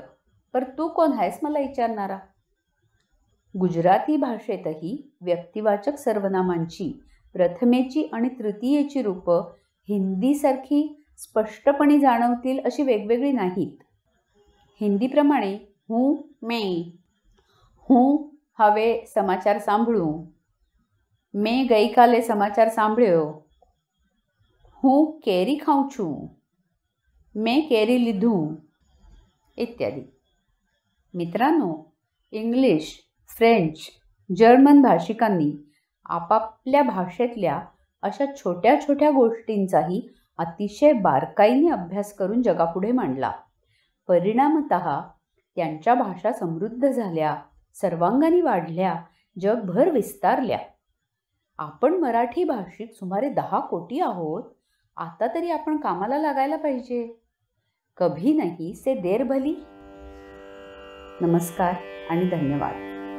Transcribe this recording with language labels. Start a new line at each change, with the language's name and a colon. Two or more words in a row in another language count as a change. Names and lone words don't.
Marathi: पर तू कोण आहेस मला विचारणारा? गुजराती भाषेतही व्यक्तिवाचक सर्वनामांची प्रथमेची आणि तृतीयेची रूपं हिंदीसारखी स्पष्टपणे जाणवतील अशी वेगवेगळी नाहीत.
Gujarati: हिंदीप्रमाणे હું મેં, હું હવે સમાચાર સાંભળું, મેં ગઈકાલે સમાચાર સાંભળ્યો, હું કેરી ખાઉં છું, મેં કેરી લીધું,
Marathi: इत्यादी. मित्रांनो, इंग्लिश, फ्रेंच, जर्मन भाषिकांनी आपापल्या भाषेतल्या अशा छोट्या छोट्या गोष्टींचाही अतिशय बारकाईने अभ्यास करून जगापुढे मांडला. परिणामतः त्यांच्या भाषा समृद्ध झाल्या, सर्वांगाने वाढल्या, जगभर विस्तारल्या. आपण मराठी भाषिक सुमारे 10 कोटी आहोत. आता तरी आपण कामाला लागायला पाहिजे.
Hindi: कभी नहीं से देर भली.
Marathi: नमस्कार आणि धन्यवाद.